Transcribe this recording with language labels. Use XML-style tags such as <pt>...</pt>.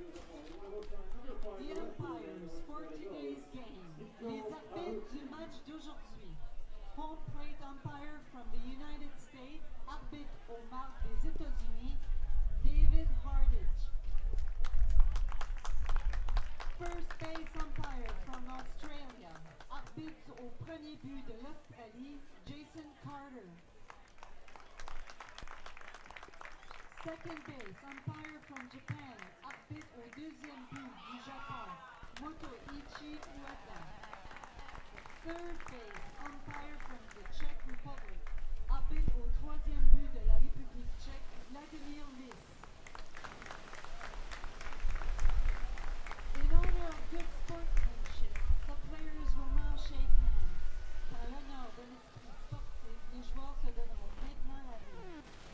<en>The umpires for today's game.</en> <fr>Les arbitres du match d'aujourd'hui.</fr> <en>Home plate umpire from the United States,</en> <fr>arbitre au marque des États-Unis, David Hardage.</fr> <en>First base umpire from Australia,</en> <fr>arbitre au premier but de l'Australie, Jason Carter.</fr> <en>Second base umpire from Japan,</en> <fr>arbitre au deuxième but du Japon, Motoichi Ueda.</fr> <en>Third base umpire from the Czech Republic,</en> <fr>arbitre au troisième but de la République tchèque, Vladimir Lis.</fr> <en>In honor of good sportsmanship, the players will now shake hands.</en> <fr>Par l'honneur de l'esprit sportif, les joueurs se donneront maintenant la main.</fr>